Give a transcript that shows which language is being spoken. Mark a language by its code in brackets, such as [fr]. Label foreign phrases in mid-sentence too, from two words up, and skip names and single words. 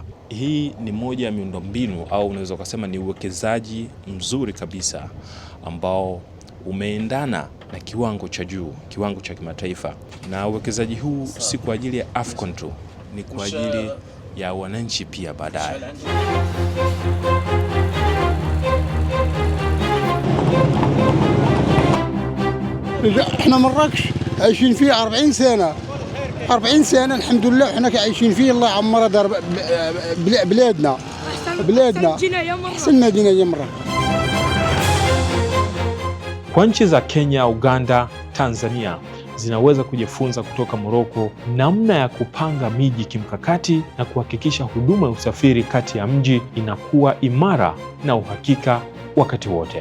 [sw] Hii ni moja ya miundombinu, au unaweza kusema ni uwekezaji mzuri kabisa ambao umeendana na kiwango cha juu, kiwango cha kimataifa. Na uwekezaji huu si kwa ajili ya AFCON tu, ni kwa ajili ya wananchi pia baadaye. [ar] احنا مراكش عايشين فيه 40 سنه الحمد لله، احنا عايشين فيه الله يعمرها دار بلادنا احسن مدينه يا مرة. [sw] Kwa nchi za Kenya, Uganda, Tanzania zinaweza kujifunza kutoka Morocco namna ya kupanga miji kimkakati na kuhakikisha huduma ya usafiri kati ya mji inakuwa imara na uhakika wakati wote.